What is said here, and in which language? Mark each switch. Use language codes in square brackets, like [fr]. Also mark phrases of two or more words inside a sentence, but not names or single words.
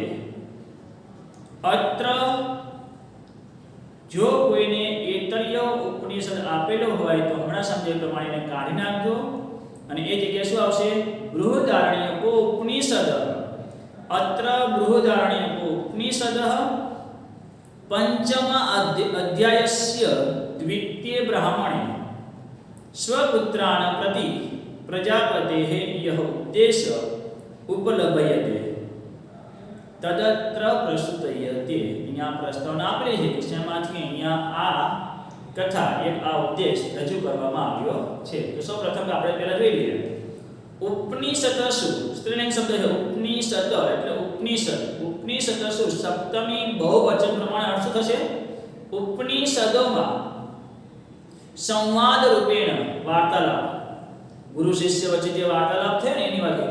[gu] અત્ર જો કોઈને એતર્ય ઉપનિષદ આપેલો હોય તો હમણાં સમજે પ્રમાણે એને કાઢી નાખજો અને એ જગ્યાએ શું આવશે? [sa] બૃહદારણ્યકો ઉપનિષદ. અત્ર બૃહદારણ્યકો ઉપનિષદ पंचम अध्यायस्य द्वितीय ब्राह्मणे स्वपुत्रान् प्रति प्रजापतेः यः उपदेश उपलभ्यते तदत्र प्रस्तुयते. [gu] અહીંયા પ્રસ્તાવના આપેલી છે કે શેમાંથી અહીંયા આ કથા એક આ ઉપદેશ રજૂ કરવામાં આવ્યો છે. તો સૌપ્રથમ આપણે પહેલા જોઈ લઈએ. ઉપનિષદસુ સ્ત્રીલિંગ શબ્દ છે. ઉપનિષદ એટલે ઉપનિષદ. ઉપનિષદસુ સપ્તમી બહુવચન પ્રમાણે અર્થ થશે ઉપનિષદોમાં સંવાદ રૂપેણ વાર્તાલાપ, ગુરુ શિષ્ય વચ્ચે જે વાર્તાલાપ છે ને એની વાત.